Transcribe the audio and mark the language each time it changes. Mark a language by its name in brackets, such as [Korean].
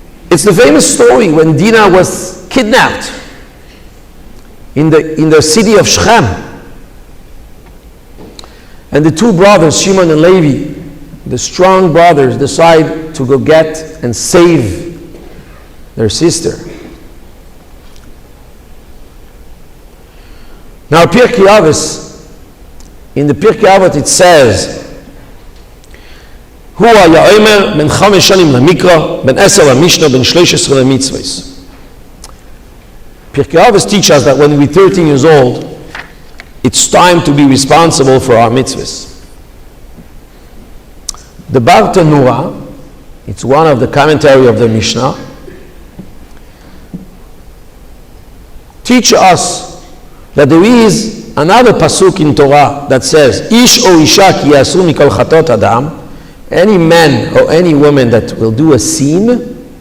[English] It's the famous story when Dinah was kidnapped in the city of Shechem. And the 2 brothers, Shimon and Levi, the strong brothers, decide to go get and save their sister. Now, Pirkei Avos, in the Pirkei Avot it says, [Hebrew] הוא היה אומר בין 5 שנים למקרא, בין 10 למשנה, בין 13 למצוות. [English] Pirkei Avos teach us that when we're 13 years old, it's time to be responsible for our mitzvahs. The Bar Tanura, it's one of the commentary of the Mishna, teach us that there is another pasuk in Torah that says, [Hebrew] Ish o isha ki yasu mikol chatot adam, [English] any man or any woman that will do a sin,